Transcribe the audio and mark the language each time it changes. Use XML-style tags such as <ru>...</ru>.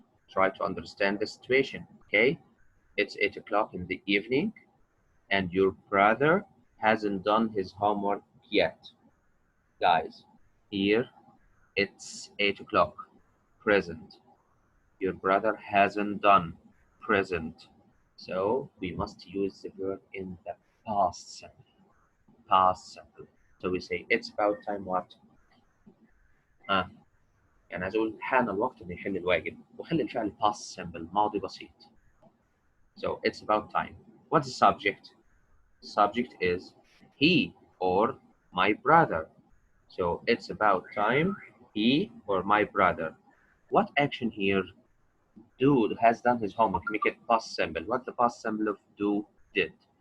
<en>Try to understand the situation, okay? It's 8 o'clock in the evening and your brother hasn't done his homework yet. Guys, here it's 8 o'clock, present. Your brother hasn't done, present. So we must use the verb in the past simple. Past simple. So we say it's about time what؟</en> <ar>يعني عايز اقول حان الوقت انه يحل الواجب وخلي الفعل past simple ماضي بسيط.</ar> <en>So it's about time. What's the subject? Subject is he or my brother. So it's about time he or my brother. What action here? Do has done his homework. Make it past simple. What's the past simple of do? Did.</en>